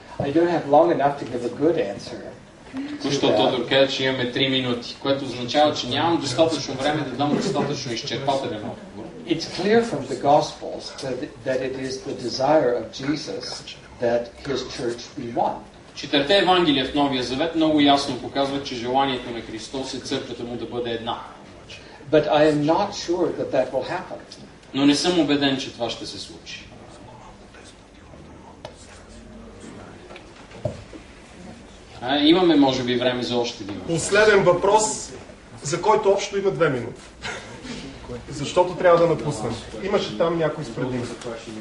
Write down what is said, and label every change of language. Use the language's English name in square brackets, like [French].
[English] I don't have long enough to give a good answer. [Bulgarian] Току-що Тодор каза, че имаме 3 минути, което означава, че нямам достатъчно време да дам достатъчно изчерпателен отговор. [English] It's clear from the Gospels that it is the desire of Jesus that his church be one. [Bulgarian] Четирите Евангелия в Новия Завет много ясно показват, че желанието на Христос е църквата му да бъде една. [English] But I am not sure that will happen. [Bulgarian] Но не съм убеден, че това ще се случи. Имаме, може би, време за още един въпрос. Последен въпрос, за който общо има 2 минути. Защото трябва да напуснем. Имаше там някой с предимство.